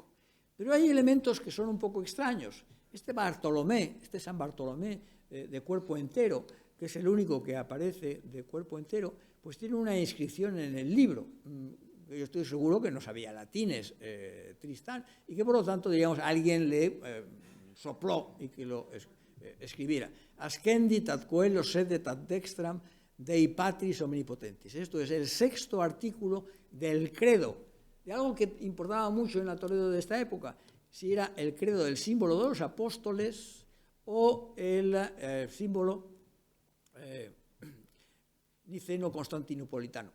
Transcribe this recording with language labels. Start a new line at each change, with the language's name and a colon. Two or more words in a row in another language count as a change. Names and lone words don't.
Spanish: Pero hay elementos que son un poco extraños. Este San Bartolomé de cuerpo entero, que es el único que aparece de cuerpo entero, pues tiene una inscripción en el libro. Yo estoy seguro que no sabía latines Tristán y que por lo tanto, digamos, alguien le sopló y que lo escribiera.
Latin: Ascendit ad coelo sedet ad dextram Dei Patris Omnipotentis.
Spanish: Esto es el 6º artículo del credo, de algo que importaba mucho en la Toledo de esta época, si era el credo del símbolo de los apóstoles o el símbolo niceno-constantinopolitano.